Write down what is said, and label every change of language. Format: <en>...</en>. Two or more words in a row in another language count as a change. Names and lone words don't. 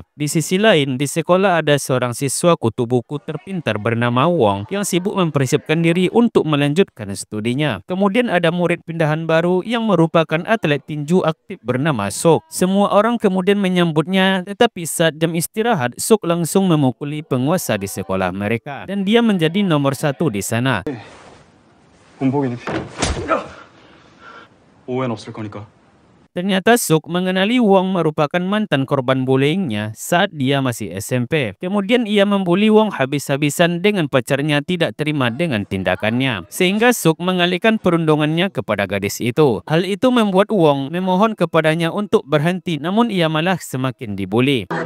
<id>Di sisi lain, di sekolah ada seorang siswa kutu buku terpintar bernama Wong yang sibuk mempersiapkan diri untuk melanjutkan studinya. Kemudian ada murid pindahan baru yang merupakan atlet tinju aktif bernama Sok. Semua orang kemudian menyambutnya, tetapi saat jam istirahat, Sok langsung memukuli penguasa di sekolah mereka dan dia menjadi nomor 1 di sana.</id> <ko>군복이니 오해는 없을 거니까.</ko> <id>Ternyata Sok mengenali Wong merupakan mantan korban bullyingnya saat dia masih SMP. Kemudian ia membuli Wong habis-habisan dengan pacarnya tidak terima dengan tindakannya. Sehingga Sok mengalihkan perundungannya kepada gadis itu. Hal itu membuat Wong memohon kepadanya untuk berhenti, namun ia malah semakin dibuli.</id>